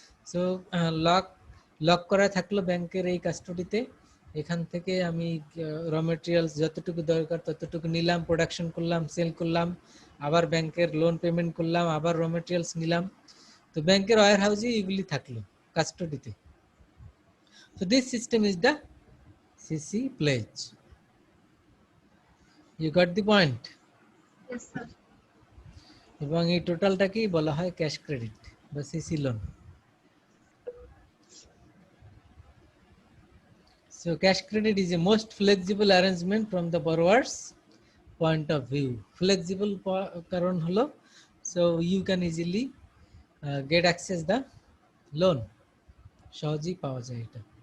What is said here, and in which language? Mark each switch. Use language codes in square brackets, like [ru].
[bn] So lock করা থাকলো ব্যাংকের এই কাস্টডিতে। এখান থেকে আমি র মেটেরিয়ালস যতটুকু দরকার ততটুকু নিলাম, প্রোডাকশন করলাম, সেল করলাম, আবার ব্যাংকের লোন পেমেন্ট করলাম, আবার র মেটেরিয়ালস নিলাম। তো ব্যাংকের ওয়্যার হাউসে এগুলি থাকলো কাস্টডিতে। [en] So this system is the CC pledge. You got the point? Yes, sir. [bn] এবং এই টোটালটাকেই বলা হয় ক্যাশ ক্রেডিট বা CC loan. [en] So cash credit is a most flexible arrangement from the borrower's point of view. Flexible [bn] কারণ হলো, [en] so you can easily get access the loan, [bn] সহজেই পাওয়া যায় এটা।